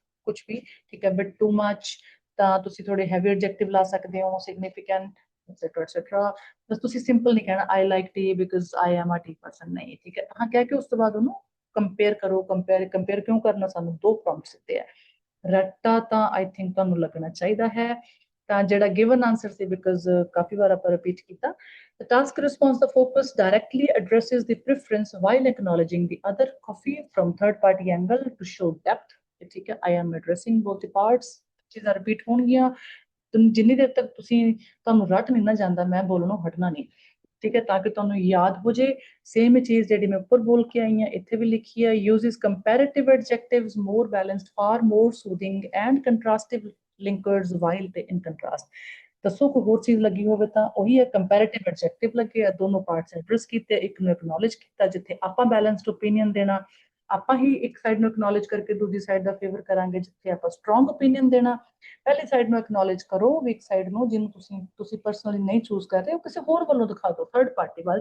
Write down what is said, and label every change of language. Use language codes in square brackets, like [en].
[pa] ਕੁਝ ਵੀ, ਠੀਕ ਹੈ, ਬਟ ਟੂ ਮੱਚ ਤਾਂ ਤੁਸੀਂ ਥੋੜੇ ਹੈਵੀ ਐਡਜੈਕਟਿਵ ਲਾ ਸਕਦੇ ਹੋ, ਸਿਗਨੀਫੀਕੈਂਟ ਐਟਸੈਟਰਾ ਐਟਸੈਟਰਾ। ਬਸ ਤੁਸੀਂ ਸਿੰਪਲ ਨਹੀਂ ਕਹਿਣਾ [en] I like tea because I am a tea person, [pa] ਨਹੀਂ, ਠੀਕ ਹੈ, ਹਾਂ ਕਹਿ ਕੇ ਉਸ ਤੋਂ ਬਾਅਦ ਉਹਨੂੰ ਕੰਪੇਅਰ ਕਰੋ। ਕੰਪੇਅਰ ਕਿਉਂ ਕਰਨਾ, ਸਾਨੂੰ ਦੋ ਪ੍ਰੋਮਪਟਸ ਦਿੱਤੇ ਆ, ਰੱਟਾ ਤਾਂ ਆਈ ਥਿੰਕ ਤੁਹਾਨੂੰ ਲੱਗਣਾ ਚਾਹੀਦਾ ਹੈ। ਤਾਂ ਜਿਹੜਾ ਗਿਵਨ ਆਂਸਰ ਸੀ, ਬਿਕਾਜ਼ ਕਾਫੀ ਵਾਰ ਆਪਾਂ ਰਿਪੀਟ ਕੀਤਾ, [en] the task response, the focus directly addresses the preference while acknowledging the other coffee from third party angle to show depth, [pa] ਠੀਕ ਹੈ, [en] I am addressing both the parts, [pa] ਚੀਜ਼ਾਂ repeat ਹੋਣਗੀਆਂ। ਜਿੰਨੀ ਦੇਰ ਤੱਕ ਤੁਹਾਨੂੰ ਰੱਟ ਨਹੀਂ ਨਾ ਜਾਂਦਾ, ਮੈਂ ਬੋਲਣੋਂ ਹਟਣਾ ਨਹੀਂ, ਠੀਕ ਹੈ, ਤਾਂ ਕਿ ਤੁਹਾਨੂੰ ਯਾਦ ਹੋ ਜੇ। ਸੇਮ ਚੀਜ਼ ਜਿਹੜੀ ਮੈਂ ਉੱਪਰ ਬੋਲ ਕੇ ਆਈ ਹਾਂ ਇੱਥੇ ਵੀ ਲਿਖੀ ਹੈ, [en] uses comparative adjectives, more balanced, far more soothing and contrastive linkers while they in contrast। [pa] ਦੱਸੋ ਕੋਈ ਹੋਰ ਚੀਜ਼ ਲੱਗੀ ਹੋਵੇ ਤਾਂ ਉਹੀ ਹੈ, ਕੰਪੈਰੀਟਿਵ ਐਡਜੈਕਟਿਵ ਲੱਗੇ ਆ, ਦੋਨੋਂ ਪਾਰਟਸ ਐਡਰੈਸ ਕੀਤੇ, ਇੱਕ ਨੂੰ ਐਕਨੋਲਜ ਕੀਤਾ, ਜਿੱਥੇ ਆਪਾਂ ਬੈਲੈਂਸਡ ਓਪੀਨੀਅਨ ਦੇਣਾ, ਆਪਾਂ ਹੀ ਇੱਕ ਸਾਈਡ ਨੂੰ ਐਕਨੋਲਜ ਕਰਕੇ ਦੂਜੀ ਸਾਈਡ ਦਾ ਫੇਵਰ ਕਰਾਂਗੇ, ਜਿੱਥੇ ਆਪਾਂ ਸਟਰੋਂਗ ਓਪੀਨੀਅਨ ਦੇਣਾ, ਪਹਿਲੀ ਸਾਈਡ ਨੂੰ ਐਕਨੋਲਜ ਕਰੋ, ਵੀਕ ਸਾਈਡ ਨੂੰ, ਜਿਹਨੂੰ ਤੁਸੀਂ ਪਰਸਨਲੀ ਨਹੀਂ ਚੂਜ਼ ਕਰ ਰਹੇ ਹੋ, ਕਿਸੇ ਹੋਰ ਵੱਲੋਂ ਦਿਖਾ ਦਿਓ, ਥਰਡ ਪਾਰਟੀ ਵੱਲ।